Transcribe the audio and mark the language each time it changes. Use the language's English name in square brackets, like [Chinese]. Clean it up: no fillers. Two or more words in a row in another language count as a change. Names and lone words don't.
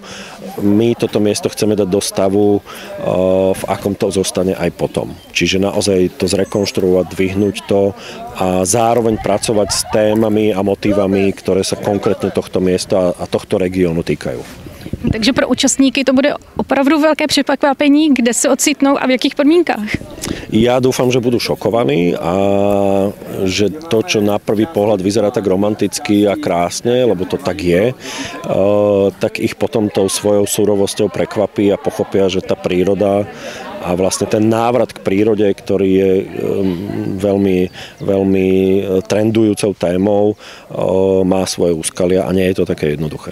[Slovak] My toto miesto chceme dať do stavu, v akom to zostane aj potom. Čiže naozaj to zrekonštruovať, dvihnúť to a zároveň pracovať s témami a motívami, ktoré sa konkrétne tohto miesta a tohto regiónu týkajú. [Czech] Takže pro účastníky to bude opravdu velké překvapení, kde se ocitnou a v jakých podmínkách? [Slovak] Ja dúfam, že budú šokovaní a že to, čo na prvý pohľad vyzerá tak romanticky a krásne, lebo to tak je, tak ich potom tou svojou surovosťou prekvapí a pochopia, že tá príroda a vlastne ten návrat k prírode, ktorý je veľmi, veľmi trendujúcou témou, má svoje úskalia a nie je to také jednoduché.